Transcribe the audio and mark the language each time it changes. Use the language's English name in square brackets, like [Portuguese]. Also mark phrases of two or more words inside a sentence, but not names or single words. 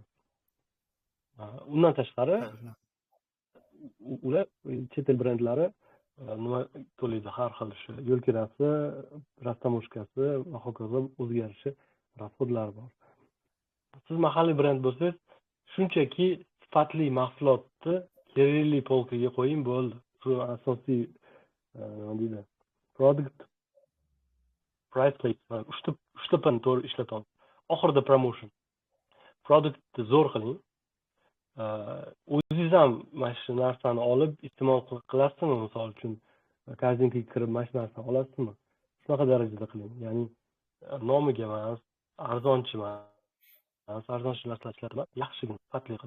[Uzbek] Undan tashqari ular chet el brendlari nima to'laydi, har xil shu yo'l kirasi, rastamoshkasi va hokazo o'zgarishi rasxodlari bor. Siz mahalliy brend bo'lsangiz, shunchaki sifatli mahsulotni kerakli polkaga qo'ying bo'ldi. Shu asosiy nima deydi? [English] Product price placement, [Uzbek] uchtapani to'g'ri ishlatamiz. Oxirida promotion. Produktni zo'r qiling. O'zingiz ham mana shu narsani olib iste'mol qilasizmi? Misol uchun magazinga kirib mana shu narsani olasizmi? Shunaqa darajada qiling. Ya'ni nomiga emas, arzonchi emas, arzonchi narsalar ishlatma, yaxshigina, sifatli qilib.